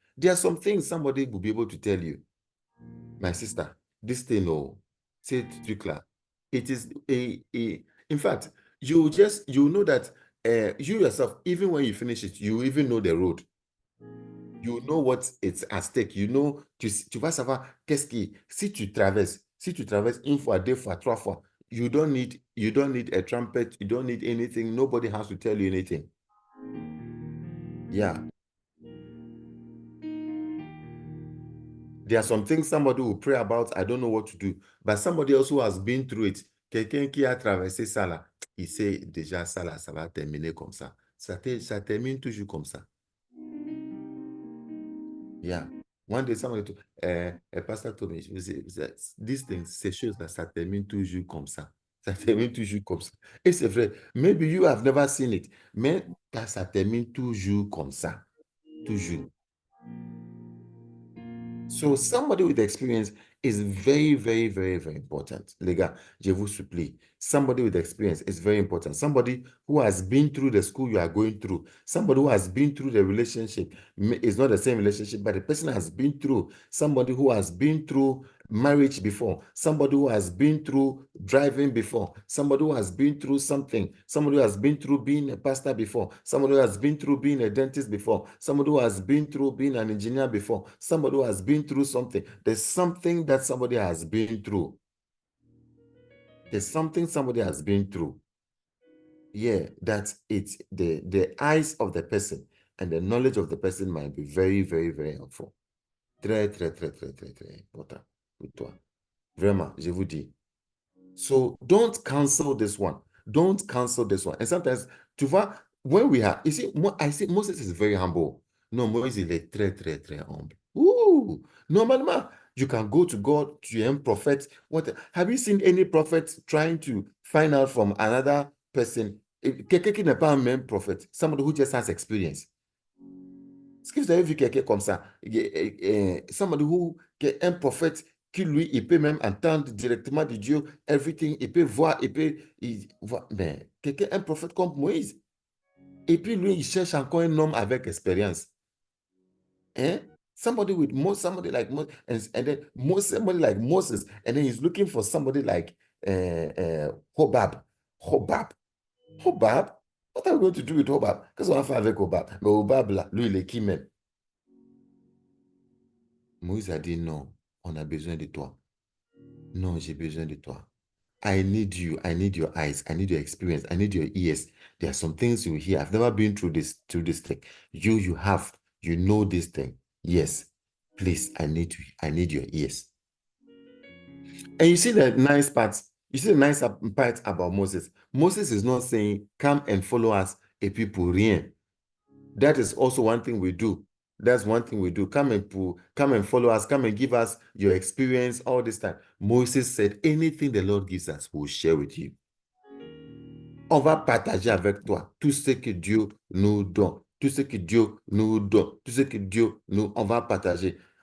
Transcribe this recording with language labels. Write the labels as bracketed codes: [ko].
[en] There are some things somebody will be able to tell you. My sister, this thing, oh, [fr] c'est truc-là. [en] It is in fact, you know that you yourself, even when you finish it, you even know the road. You know what it's at stake. You know, [fr] tu vas savoir qu'est-ce qui, si tu traverses une fois, deux fois, trois fois, [en] you don't need a trumpet, you don't need anything. Nobody has to tell you anything. Yeah. There are some things somebody will pray about, I don't know what to do. But somebody else who has been through it, [fr] quelqu'un qui a traversé ça là, il sait déjà ça là, ça va terminer comme ça. Ça termine toujours comme ça. [en] Yeah. One day, somebody told, a pastor told me, these things, [fr] ces choses-là, ça termine toujours comme ça. Ça termine toujours comme ça. Et c'est vrai. [en] Maybe you have never seen it. [fr] Mais ça termine toujours comme ça. Toujours. [en] So somebody with experience is very, very, very, very important. [fr] Les gars, je vous supplie. [en] Somebody with experience is very important. Somebody who has been through the school you are going through. Somebody who has been through the relationship. It's not the same relationship, but the person has been through. Somebody who has been through marriage before. Somebody who has been through driving before. Somebody who has been through something. Somebody who has been through being a pastor before. Somebody who has been through being a dentist before. Somebody who has been through being an engineer before. Somebody who has been through something. There's something that somebody has been through. There's something somebody has been through. Yeah, that it's the eyes of the person and the knowledge of the person might be very, very, very helpful. [fr] Très, très, très, très, très, très important pour toi. Vraiment, je vous dis. [en] So don't cancel this one. Don't cancel this one. And sometimes, [fr] tu vois, [en] when we have, you see, I see Moses is very humble. [fr] No, Moses il est très, très, très humble. [en] Ooh, [fr] normalement, [en] you can go to God, [fr] tu es un prophète. [en] What, have you seen any prophet trying to find out from another person? [fr] Quelqu'un qui n'est pas un même prophète, [en] somebody who just has experience. [fr] Est-ce que vous avez vu quelqu'un comme ça? [en] Somebody who, [fr] un prophète qui, lui, il peut même entendre directement de Dieu, everything, il peut voir, mais quelqu'un, un prophète comme Moïse. Et puis, lui, il cherche encore un homme avec expérience. Hein? [en] Somebody like Moses, and then somebody like Moses, and then he's looking for somebody like Hobab. Hobab? What are we going to do with Hobab? [fr] Qu'est-ce qu'on va faire avec Hobab? Mais Hobab, là, lui, il est qui même? Moïse a dit non, on a besoin de toi. Non, j'ai besoin de toi. [en] I need you. I need your eyes. I need your experience. I need your ears. There are some things you hear. I've never been through this thing. You have. You know this thing. Yes. Please, I need you. I need your ears. And you see the nice part. You see the nice part about Moses. Moses is not saying, come and follow us, [fr] et puis pour rien. [en] That is also one thing we do. That's one thing we do. Come and follow us. Come and give us your experience all this time. Moses said, anything the Lord gives us, we'll share with you. [fr] On va partager avec toi tout ce que Dieu nous donne. Tout ce que Dieu nous donne. Tout ce que Dieu nous... On va partager.